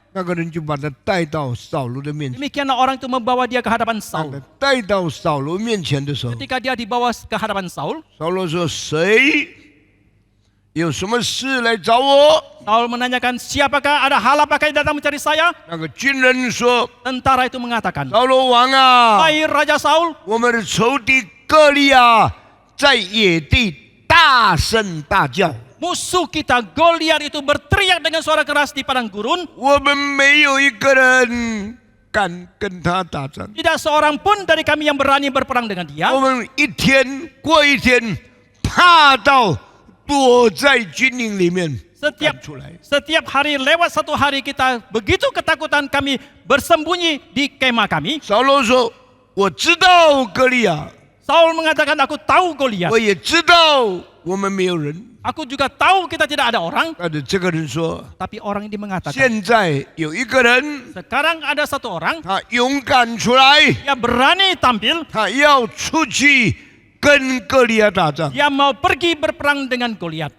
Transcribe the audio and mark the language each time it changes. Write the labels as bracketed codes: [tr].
[zh] 那个人就把他带到扫罗的面前。 [id] Demikianlah orang itu membawa dia ke hadapan [zh] 当 [id] Saul. [zh] 他带到扫罗面前的时候， [id] Ketika dia dibawa ke hadapan Saul, [zh] 扫罗说：“谁有什么事来找我 [id] Saul menanyakan, siapakah, ada hal apakah yang datang mencari saya? ？” [zh] 那个军人说 [id] Tentara itu mengatakan, [zh] 扫罗王啊， [id] hai Raja Saul, [zh] 我们的仇敌歌利亚在野地大声大叫， [id] musuh kita Goliat itu berteriak dengan suara keras di padang gurun. [zh] 我们没有一个人敢跟他打仗。 [id] Tidak seorang pun dari kami yang berani berperang dengan dia. [zh] 我们一天过一天，怕到躲在军营里面， [id] Setiap [zh] 赶出来。 [id] setiap hari lewat satu hari kita begitu ketakutan kami bersembunyi di kemah kami. [zh] 扫罗说：“我知道歌利亚， [id] Saul mengatakan, aku tahu Goliat. [zh] 我也知道我们没有人。” [id] Aku juga tahu kita tidak ada orang. [zh] 但是这个人说， [id] Tapi orang ini mengatakan, [zh] 现在有一个人， [id] sekarang ada satu orang [zh] 他勇敢出来， [id] yang berani tampil. [zh] 他要出去跟歌利亚打仗。 [id] Dia mau pergi berperang dengan Goliat.